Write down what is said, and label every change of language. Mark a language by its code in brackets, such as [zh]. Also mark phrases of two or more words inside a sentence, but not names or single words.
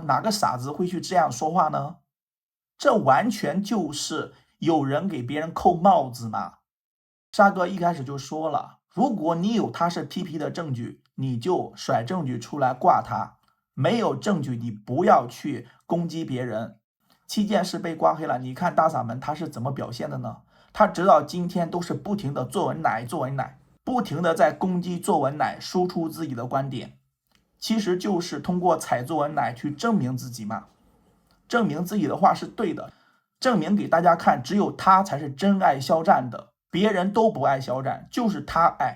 [zh] 哪個傻子會去這樣說話呢？這完全就是有人給別人扣帽子嘛。沙哥一開始就說了，如果你有他是 TP 的證據，你就甩證據出來掛他，沒有證據你不要去攻擊別人。7件事被掛黑了，你看大嗓門他是怎麼表現的呢？他直到今天都是不停的作文奶，不停的在攻擊作文奶，輸出自己的觀點，其實就是通過踩作文奶去證明自己嘛，證明自己的話是对的，證明给大家看，只有他才是真愛肖戰的，別人都不愛肖戰，就是他愛。